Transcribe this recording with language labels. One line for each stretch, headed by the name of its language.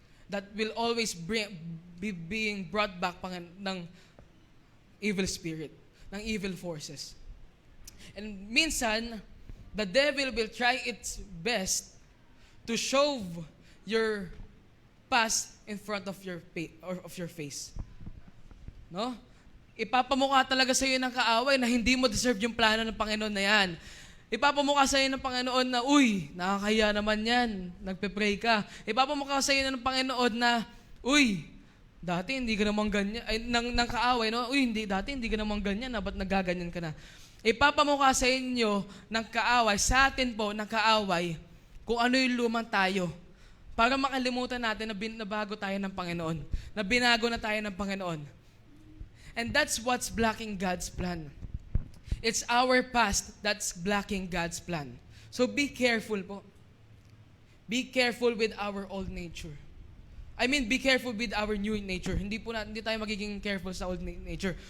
English: That will always be being brought back ng evil spirit, ng evil forces. And minsan, the devil will try its best to shove your past in front of your face. No?
Filipino: Ipapamukha talaga sa iyo ng kaaway na hindi mo deserve yung plano ng Panginoon na yan. Ipapamukha sa iyo ng Panginoon na, uy, nakakaya naman yan, nagpe-pray ka. Ipapamukha sa iyo ng Panginoon na, uy, dati hindi ka naman ganyan, ay, ng kaaway, no? Uy, dati hindi ka naman ganyan, ba't nagaganyan ka na? Ipapamukha sa inyo ng kaaway, sa atin po, ng kaaway, kung ano yung lumang tayo. Para makalimutan natin na bago tayo ng Panginoon. Na binago na tayo ng Panginoon.
English: And that's what's blocking God's plan. It's our past that's blocking God's plan. So be careful po. Be careful with our old nature. I mean, be careful with our new nature.
Filipino: Hindi tayo magiging careful sa old nature.